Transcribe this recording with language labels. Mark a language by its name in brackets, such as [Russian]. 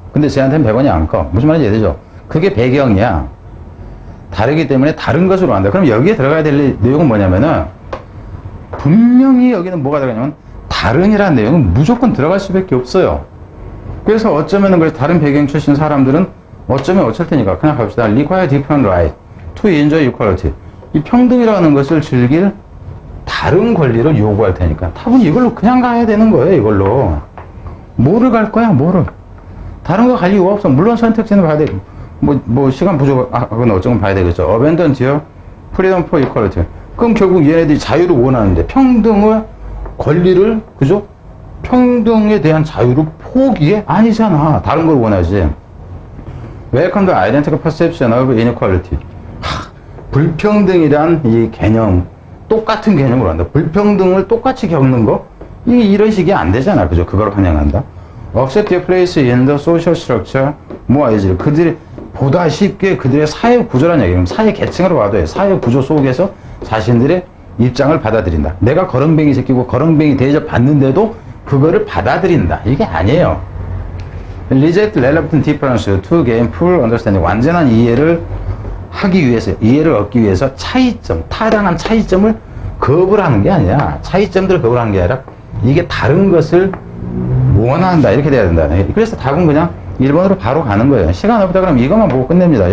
[Korean] 근데 쟤한테는 100원이 안 커. 무슨 말인지 이해되죠? 그게 배경이야. 다르기 때문에 다른 것으로 한다. 그럼 여기에 들어가야 될 내용은 뭐냐면은 분명히 여기는 뭐가 들어가냐면 다른이라는 내용은 무조건 들어갈 수밖에 없어요. 그래서 어쩌면은 그래서 다른 배경 출신 사람들은 어쩌면 어쩔 테니까 그냥 갑시다. [English] Require different right to enjoy equality. [Korean] 이 평등이라는 것을 즐길 다른 권리를 요구할 테니까 답은 이걸로 그냥 가야 되는 거예요. 이걸로 뭐를 갈 거야? 뭐를 다른 거 갈 이유가 없어. 물론 선택지는 봐야 돼. 뭐 시간 부족은 어쩌면 봐야 되겠죠. [English] Abandon your freedom for equality. [Korean] 그럼 결국 얘네들이 자유를 원하는데 평등의 권리를 그죠? 평등에 대한 자유를 포기해? 아니잖아. 다른 걸 원하지. [English] Welcome to identical perception of inequality. [Korean] 불평등이란 이 개념, 똑같은 개념으로 한다. 불평등을 똑같이 겪는 거? 이런 식이 안 되잖아. 그죠? 그걸 환영한다. [English] Accept their place in the social structure more easily. [Korean] 그들이 보다 쉽게 그들의 사회 구조라는 얘기예요. 사회 계층으로 봐도 해. 사회 구조 속에서 자신들의 입장을 받아들인다. 내가 거렁뱅이 새끼고 거렁뱅이 대접 받는데도 그거를 받아들인다. 이게 아니에요. [English] Reject relevant difference to gain full understanding. [Korean] 완전한 이해를 하기 위해서, 이해를 얻기 위해서 차이점, 타당한 차이점을 거부를 하는 게 아니야. 차이점들을 거부를 하는 게 아니라 이게 다른 것을 원한다. 이렇게 돼야 된다. 그래서 답은 그냥 1번으로 바로 가는 거예요. 시간 없다 그러면 이것만 보고 끝냅니다.